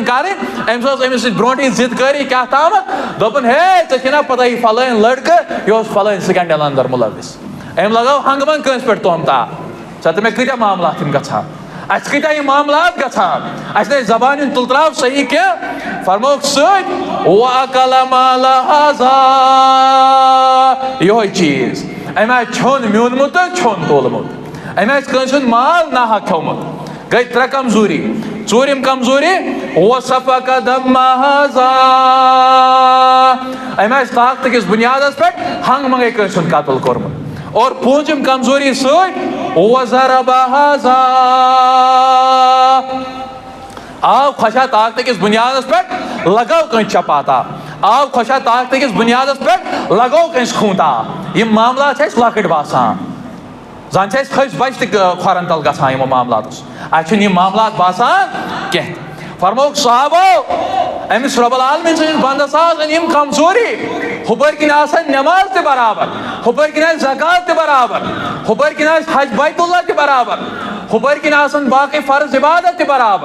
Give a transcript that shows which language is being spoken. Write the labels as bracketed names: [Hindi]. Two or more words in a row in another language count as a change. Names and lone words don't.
[Kashmiri] کریں امس برونٹی ضد کری کیا تامت دپن ہے ژےٚ پتہ یہ فلٲنۍ لڑکہٕ یہ فلٲنۍ سکینڈل اندر ملوث ام لگاو ہنگمن کنس پہ تہمتا ژٕ مےٚ کۭتیاہ معاملات یِم گژھان اَسہِ کۭتیاہ یِم معاملات گژھان اَسہِ نَے زبان ہُنٛد تُلتراو صحیح کینٛہہ فرمووُکھ سۭتۍ [Arabic] وَأَكَلَ مَالَ هَذَا [Kashmiri] یِہوے چیٖز أمۍ آسہِ چھوٚن میوٗنمُت تہٕ چھوٚن تولمُت أمۍ آسہِ کٲنٛسہِ ہُنٛد مال ناحق کھیوٚمُت گٔے ترٛےٚ کمزوٗری ژوٗرِم کمزوٗری [Arabic] وَسَفَكَ دَمَّ هَذَا [Kashmiri] أمۍ آسہِ طاقتہٕ کِس بُنیادس پٮ۪ٹھ ہنٛگ منٛگے کٲنٛسہِ ہُنٛد قتل کوٚرمُت اور پوٗنٛژِم کمزوٗری سۭتۍ [Arabic] وَضَرَبَ هَذَا [Kashmiri] آو خوشا طاقتہٕ کِس بُنیادس پٮ۪ٹھ لگاو کٲنٛسہِ چپاتا آو خوشا طاقتہٕ کِس بُنیادس پٮ۪ٹھ لگاو کٲنٛسہِ خوٗنتا یِم معاملات چھِ اَسہِ لۄکٕٹۍ باسان زن چھِ اَسہِ کھٔسۍ بچہِ تہِ کھۄرن تل گژھان یِمو معاملاتو اَسہِ چھِنہٕ یِم معاملات باسان کینٛہہ فرمووُکھ صحابو أمِس رۄب العالمیٖن سٕنٛدِس بنٛدس آسن یِم کمزوٗری ہُپٲرۍ کِنۍ آسن نٮ۪ماز تہِ برابر ہُپٲرۍ کِنۍ آسہِ زکات تہِ برابر ہُپٲرۍ کِنۍ آسہِ حج بیت اللہ تہِ برابر ہُپٲرۍ کِنۍ آسن باقٕے فرض عبادت تہِ برابر